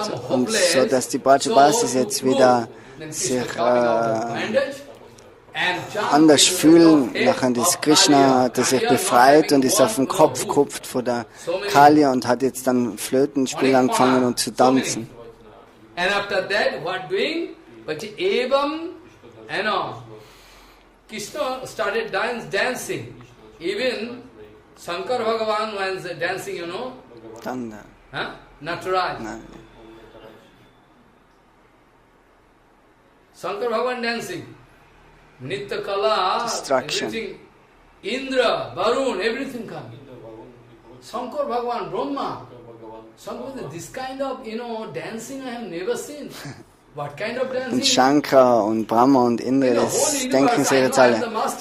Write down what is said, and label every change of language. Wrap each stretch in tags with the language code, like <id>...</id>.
<de>Und so, dass die Brajavasis jetzt wieder sich anders fühlen. Nachher ist Krishna, hat er sich befreit und ist auf den Kopf gekupft von der Kaliya und hat jetzt dann Flötenspiel angefangen und zu tanzen.</de> <en>Krishna started dancing. Even Shankar Bhagavan was dancing,</en> <de>Dann</de> <en>Natural.</en> <de>Nein.</de> <en>Shankar Bhagavan dancing.</en> <sa>Nitya Kala,</sa> <en>Distraction. everything. Indra, Varun, everything comes. Shankar Bhagavan, Brahma. Shankar, this kind of, dancing I have never seen. What kind of dancing?</en> <de>Und Shankar und Brahma und Indra, das denken sie jetzt alle.</de>